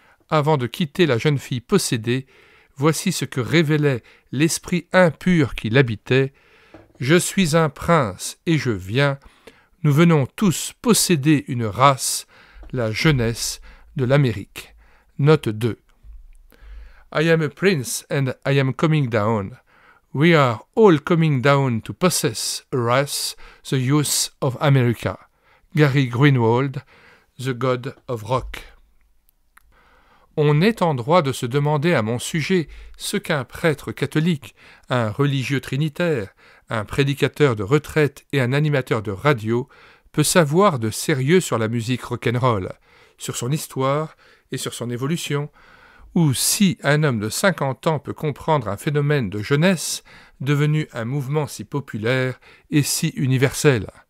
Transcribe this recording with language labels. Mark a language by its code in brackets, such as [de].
[fr] Avant de quitter la jeune fille possédée, voici ce que révélait l'esprit impur qui l'habitait. « Je suis un prince et je viens. Nous venons tous posséder une race, la jeunesse de l'Amérique. Note 2. [en] I am a prince and I am coming down. We are all coming down to possess a race, the youth of America. Gary Greenwald, The God of Rock. [fr] On est en droit de se demander à mon sujet ce qu'un prêtre catholique, un religieux trinitaire, un prédicateur de retraite et un animateur de radio peut savoir de sérieux sur la musique rock'n'roll, sur son histoire et sur son évolution, ou si un homme de 50 ans peut comprendre un phénomène de jeunesse devenu un mouvement si populaire et si universel.